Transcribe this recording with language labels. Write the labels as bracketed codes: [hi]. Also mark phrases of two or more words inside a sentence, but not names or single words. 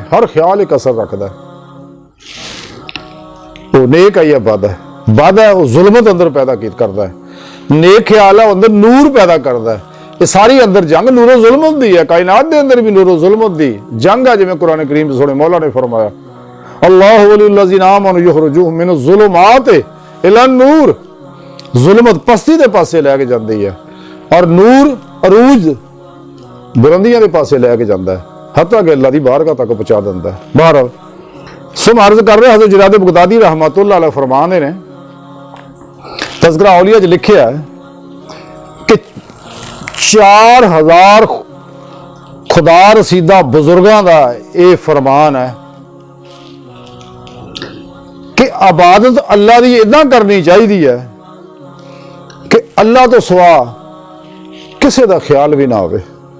[pa] ਹਰ ਖਿਆਲ ਇੱਕ ਅਸਰ ਰੱਖਦਾ, ਉਹ ਨੇਕ ਹੈ ਜਾਂ ਬਦ ਹੈ। ਬਦ ਹੈ ਉਹ ਜ਼ੁਲਮਤ ਅੰਦਰ ਪੈਦਾ ਕਰਦਾ ਹੈ, ਨੇਕ ਖਿਆਲ ਹੈ ਉਹ ਅੰਦਰ ਨੂਰ ਪੈਦਾ ਕਰਦਾ ਹੈ। ਇਹ ਸਾਰੀ ਅੰਦਰ ਜੰਗ ਨੂਰੋ ਜ਼ੁਲਮ ਹੁੰਦੀ ਹੈ। ਕਾਇਨਾਤ ਦੇ ਅੰਦਰ ਵੀ ਨੂਰੋ ਜ਼ੁਲਮ ਦੀ ਜੰਗ ਆ, ਜਿਵੇਂ ਕੁਰਾਨ ਕਰੀਮ ਸੋਹਣੇ ਮੌਲਾ ਨੇ ਫਰਮਾਇਆ [ar] الله ولي الذين آمنوا يخرجهم من الظلمات إلى النور. [pa] ਜ਼ੁਲਮਤ ਪਸਤੀ ਦੇ ਪਾਸੇ ਲੈ ਕੇ ਜਾਂਦੀ ਹੈ ਔਰ ਨੂਰ ਅਰੂਜ ਬੁਲੰਦੀਆਂ ਦੇ ਪਾਸੇ ਲੈ ਕੇ ਜਾਂਦਾ ਹੈ, ਹੱਤਾ ਕਿ ਅੱਲਾ ਦੀ ਬਾਰਗਾਹ ਤੱਕ ਪਹੁੰਚਾ ਦਿੰਦਾ ਹੈ। ਬਹਰਹਾਲ ਸੋ ਅਰਜ਼ ਕਰ ਰਿਹਾ [hi] ਹਜ਼ਰਤ ਜੁਨਾਇਦ ਬਗਦਾਦੀ [ar] رحمة الله عليه [hi] फरमाते ने तज़किरा औलिया च लिखिया है कि 4000 खुदा रसीदा बुजुर्गों का यह फरमान है कि इबादत अल्लाह की इदा करनी चाहिए है कि अल्लाह तो सिवा किसी का ख्याल भी ना हो।